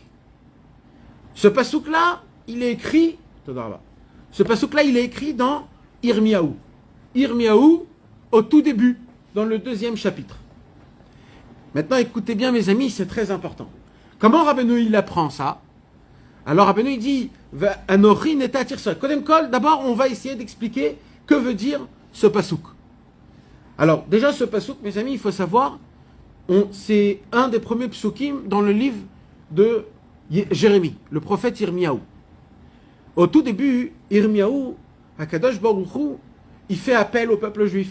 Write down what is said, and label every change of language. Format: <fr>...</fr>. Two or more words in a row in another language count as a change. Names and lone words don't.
<fr>Ce passouk-là, il est écrit, dans Irmiyahu. Irmiyahu, au tout début, dans le 2e chapitre. Maintenant, écoutez bien, mes amis, c'est très important. Comment Rabbeinu, il apprend ça? Alors, Rabbeinu, il dit,</fr> <he>אנכי נטעתיך שורק. קודם כל,</he> <fr>d'abord, on va essayer d'expliquer que veut dire ce passouk. Alors, déjà, ce passouk, mes amis, il faut savoir, c'est un des premiers psukim dans le livre de Jérémie, le prophète Irmiyahu. Au tout début, Irmiyahu,</fr> <he>הקדוש ברוך הוא,</he> <fr>il fait appel au peuple juif.</fr>